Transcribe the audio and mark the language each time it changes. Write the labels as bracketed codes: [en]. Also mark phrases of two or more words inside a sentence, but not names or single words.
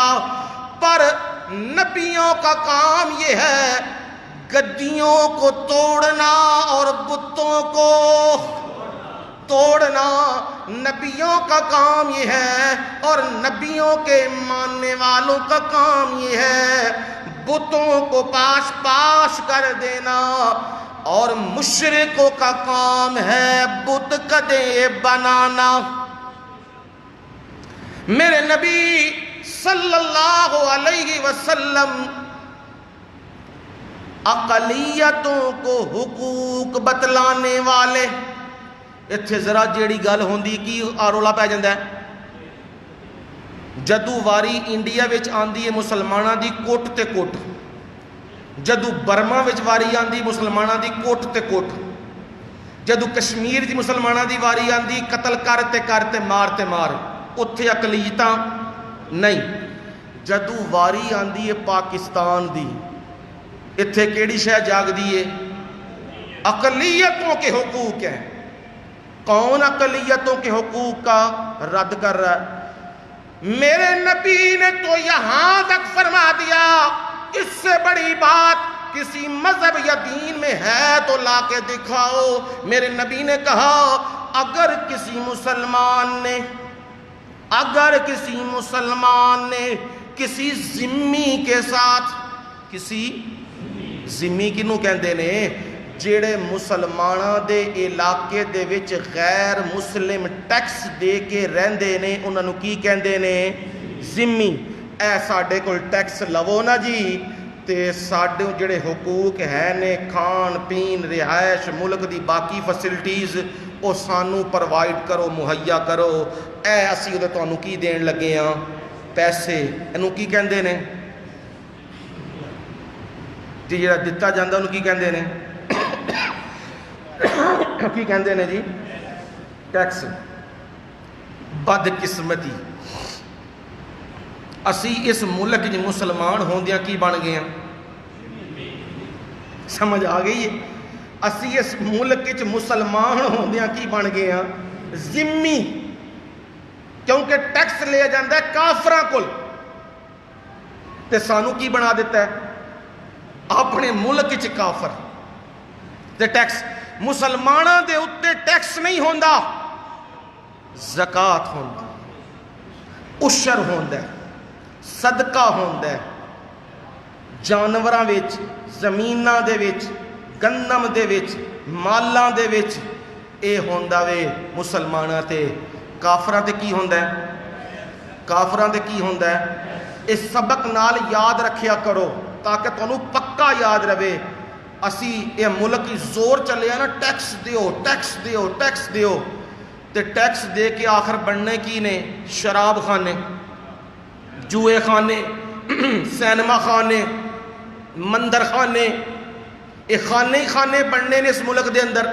[ur] پر نبیوں کا کام یہ ہے گدیوں کو توڑنا اور بتوں کو توڑنا، نبیوں کا کام یہ ہے، اور نبیوں کے ماننے والوں کا کام یہ ہے بتوں کو پاش پاش کر دینا، اور مشرکوں کا کام ہے بت کدے بنانا۔ میرے نبی صلی اللہ علیہ وسلم اقلیتوں کو حقوق بتلانے والے، [pa] اتھے ذرا جیڑی گل ہوندی کی رولا پہ جاندہ ہے، جدو واری انڈیا وچ آندی ہے مسلمانہ دی کوٹ تے کوٹ، جدو برما وچ واری آندی مسلمانہ دی کوٹ تے کوٹ، جدو کشمیر دی مسلمانہ دی واری آندی قتل کرتے کرتے مارتے مار، اتھے اقلیتاں نہیں۔ جدو واری آندی ہے پاکستان دی، اتھے کیڑی شے جاگ دیئے؟ [ur] اقلیتوں کے حقوق ہیں۔ کون اقلیتوں کے حقوق کا رد کر رہا ہے؟ میرے نبی نے تو یہاں تک فرما دیا، اس سے بڑی بات کسی مذہب یا دین میں ہے تو لا کے دکھاؤ۔ میرے نبی نے کہا اگر کسی مسلمان نے کسی ذمی کے ساتھ، [pa] کسی ذمی کنوں کہندے نے جیڑے مسلمانہ دے علاقے دے وچ غیر مسلم ٹیکس دے کے رہندے نے، انہاں نوں کی کہندے نے؟ ذمی۔ اے ساڈے کول ٹیکس لو نا جی، تے ساڈے جڑے حقوق ہے نے، کھان پین رہائش ملک دی باقی فیسلٹیز، او سانو پرووائڈ کرو، مہیا کرو۔ اے اسی ادھے تانوں کی دین لگے ہاں؟ پیسے۔ انہوں کی کہندے نے جی؟ جڑا دتا جاندا انہوں کی کہندے نے؟ کی کہندے نے جی؟ ٹیکس۔ بد قسمتی، اسی اس ملک جی مسلمان ہوندیاں کی بن گئے ہیں؟ سمجھ آ گئی ہے؟ اسی اس ملک جی مسلمان ہوندیاں کی بن گئے ہیں؟ ذمی۔ کیونکہ ٹیکس لے جاندہ ہے کافراں کول، تے سانو کی بنا دیتا ہے؟ اپنے ملک چ کافر تے ٹیکس۔ مسلمانہ دے اتے ٹیکس نہیں ہوندا، زکاة ہوندا، عشر ہوندا، صدقہ ہوندا، جانوراں وچ، زمیناں دے وچ، گندم دے وچ، مالاں دے وچ، اے ہوندا وے مسلماناں تے۔ کافراں تے کی ہوندا ہے؟ کافراں تے کی ہوندا ہے؟ اس سبق نال یاد رکھیا کرو تاکہ تانوں پکا یاد رہے۔ اسی یہ ملک زور چلے نا ٹیکس دیو ٹیکس دیو ٹیکس دیو، تے ٹیکس دے کے آخر بننے کی نے شراب خانے، جوئے خانے، سینما خانے، مندر خانے، یہ خانے ہی خانے بننے نے اس ملک دے اندر۔